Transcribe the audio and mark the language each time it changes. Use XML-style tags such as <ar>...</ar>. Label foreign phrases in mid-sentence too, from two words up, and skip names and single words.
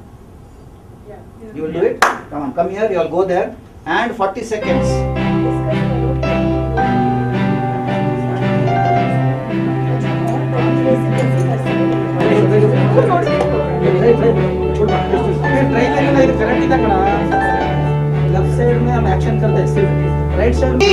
<en>You will do it? Come on, come here. You all go there. And 40 seconds.</en> <hi>ट्राई करेंगे</hi> <kn>ಇದು ಕರೆಕ್ಟ್ ಇದೆ ಕಣ ಲೆಫ್ಟ್ ಸೈಡ್</kn> <hi>में हम एक्शन करते हैं सिर्फ राइट साइड</hi>